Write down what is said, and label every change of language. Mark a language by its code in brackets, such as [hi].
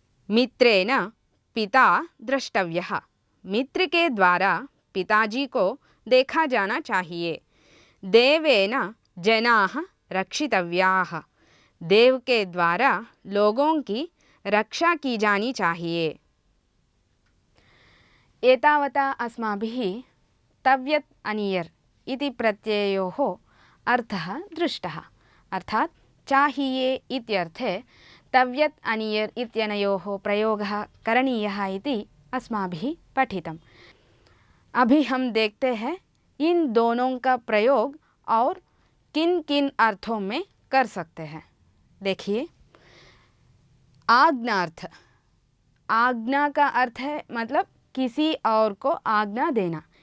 [sa] मित्रेण पिता द्रष्टव्यः, [hi] मित्र के द्वारा पिताजी को देखा जाना चाहिए। [sa] देवेन जनाः रक्षितव्याः, [hi] देव के द्वारा लोगों की रक्षा की जानी चाहिए। [sa] एतावता अस्माभिः तव्यत् अनियर् इति प्रत्ययोः अर्थः दृष्टः। अर्थात् चाहिए इत्यर्थे तव्यत् अनियर् इत्यनयोः प्रयोगः करणीयः इति अस्माभिः पठितम्। [hi] अभी हम देखते हैं इन दोनों का प्रयोग और किन किन अर्थों में कर सकते हैं। देखिए, आज्ञार्थ, आज्ञा का अर्थ है मतलब किसी और को आज्ञा देना।